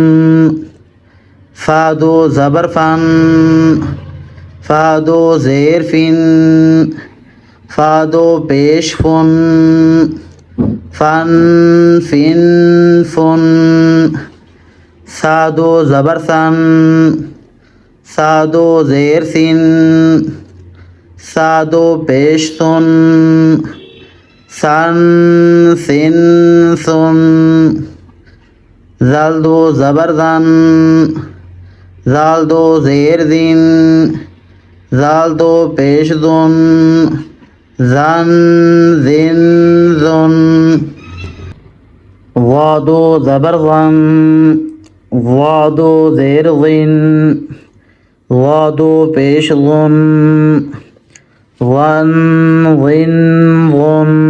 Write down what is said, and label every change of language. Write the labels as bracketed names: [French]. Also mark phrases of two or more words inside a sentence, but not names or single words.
[Urdu] فا 2 زبر فن، فا 2 زیر فن، فا 2 پیش فن، فن، فن، فن۔ سا 2 زبر سن، سا 2 زیر سن، سا 2 پیش سن، سن، سن، سن۔ زال 2 زبر زن، زال 2 زیر زن، زال 2 پیش زن، زن، زن، زن۔ وا 2 زبر زن، وا 2 زیر زن، وا 2 پیش زن، ون، ون، ون۔